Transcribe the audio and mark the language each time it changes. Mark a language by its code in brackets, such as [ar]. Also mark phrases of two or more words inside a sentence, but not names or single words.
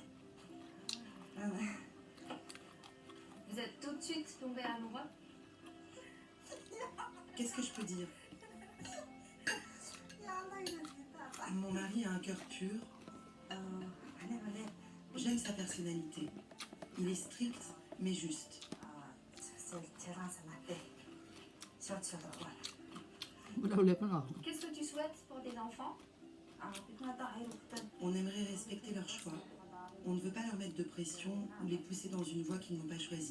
[fr] Vous êtes tout de suite tombés amoureux? Qu'est-ce que je peux dire? Mon mari a un cœur pur. J'aime sa personnalité. Il est strict mais juste. [th] เราเล็บมันออก [fr] Qu'est-ce que tu souhaites pour tes enfants? On aimerait respecter leur choix. On ne veut pas leur mettre de pression ou les pousser dans une voie qu'ils n'ont pas choisie.